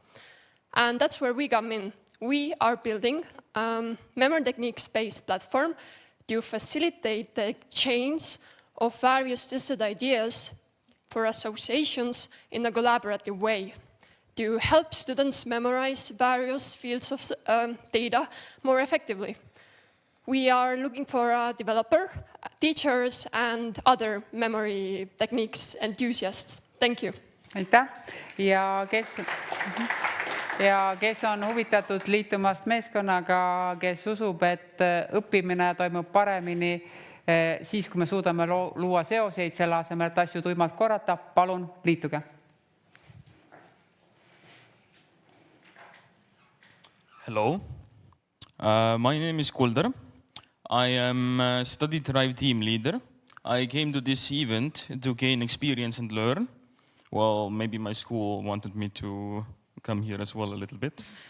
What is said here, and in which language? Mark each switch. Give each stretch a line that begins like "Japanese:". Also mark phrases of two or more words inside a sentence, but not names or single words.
English: And that's where we come in. We are building a memory techniques-based platform to facilitate the exchange of various tested ideas for associations in a collaborative way, to help students memorize various fields of data more effectively. We are looking for a developer, teachers, and other memory techniques enthusiasts. Thank you.
Estonian: Aitäh! Ja kes on huvitatud liitumast meeskonnaga, kes usub, et õppimine toimub paremini siis, kui me suudame luua seoseid selle asemel, et asju tuimalt korrata, palun liituge.
English: Hello, my name is Kuldar. I am a study drive team leader. I came to this event to gain experience and learn. Well, maybe my school wanted me to come here as well a little bit.